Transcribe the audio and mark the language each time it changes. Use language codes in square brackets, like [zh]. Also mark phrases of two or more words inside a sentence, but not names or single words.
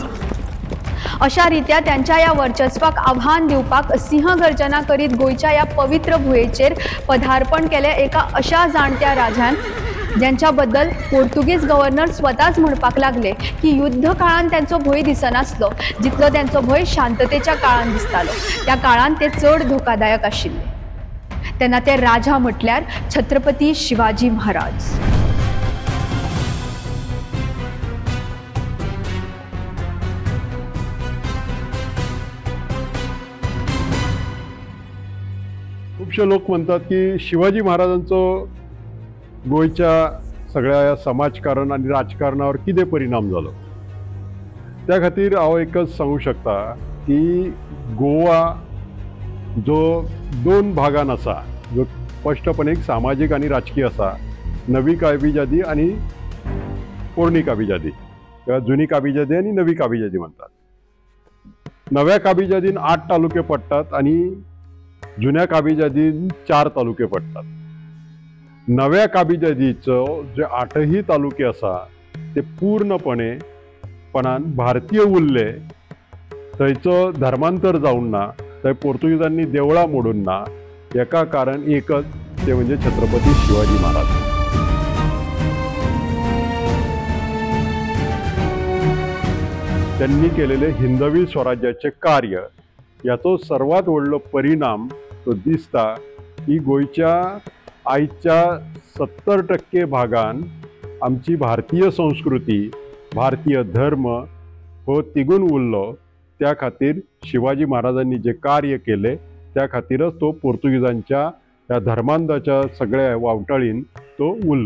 [kok] अशा रित्या त्यांच्या ह्या वर्चस्वाक आव्हान दिवपाक सिंहगर्जना करीत गोयच्या ह्या पवित्र भुंयेचेर पदार्पण केले एका अशा जाणट्या राजान ज्यांच्या बद्दल पोर्तुगीज गव्हर्नर स्वताच म्हणपाक लागले की युद्ध काळान त्यांचो भंय दिसनासलो जितलो त्यांचो भंय शांततेच्या काळान दिसतालो. त्या काळान ते चड धोकादायक आशिल्ले. तेन्ना ते राजा म्हटल्यार छत्रपती शिवाजी महाराज. खूपशे लोक म्हणतात की शिवाजी महाराजांचो गोयच्या सगळ्या समाजकारण आणि राजकारणावर किती परिणाम झालो. त्या खातीर हांव एकच सांगू शकता की गोवा जो 2 भागान आसा, जो स्पष्टपणे सामाजिक आणि राजकीय आसा, नवी काबिजादी आणि पोरणी काबिजादी किंवा जुनी काबिजादी आणि नवी काबिजादी म्हणतात. नव्या काबिजादीन 8 तालुके पडतात आणि जुन्या काबिजादीन 4 तालुके पडतात. नव्या काबिजादीचो जे 8ही तालुके आसा ते पूर्णपणान भारतीय उरले. थंयचो धर्मांतर जावन ना, थंय पोर्तुगीजांनी देवळां मोडून ना. एका कारण एकच ते म्हणजे छत्रपती शिवाजी महाराज. त्यांनी केलेले हिंदवी स्वराज्याचे कार्य याचो सर्वात व्हडलो परिणाम तो दिसता की गोयच्या आयच्या 70% भागान आमची भारतीय संस्कृती भारतीय धर्म हो तिगून उरलो. त्या खातीर शिवाजी महाराजांनी जे कार्य केले त्या खातीरच तो पोर्तुगीजांच्या त्या धर्मांधाच्या सगळ्या वावटाळीन तो उरलो.